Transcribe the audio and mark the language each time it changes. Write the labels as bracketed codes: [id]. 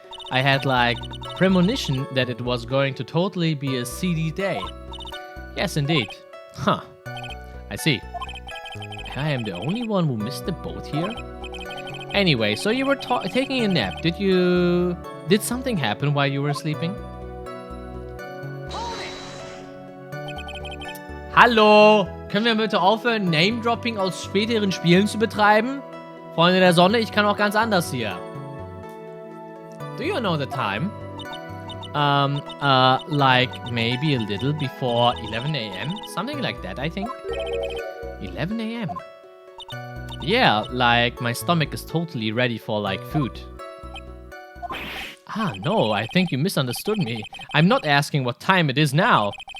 [en] I had, premonition that it was going to totally be a seedy day. Yes, indeed. Huh. I see. I am the only one who missed the boat here? Anyway, so you were taking a nap. Did something happen while you were sleeping? [de] Hallo! Können wir bitte aufhören, Name-Dropping aus späteren Spielen zu betreiben? Freunde der Sonne, ich kann auch ganz anders hier. [en] Do you know the time? Maybe a little before 11 a.m.? Something like that, I think. 11 a.m. Yeah, my stomach is totally ready for, food. Ah, no, I think you misunderstood me. I'm not asking what time it is now.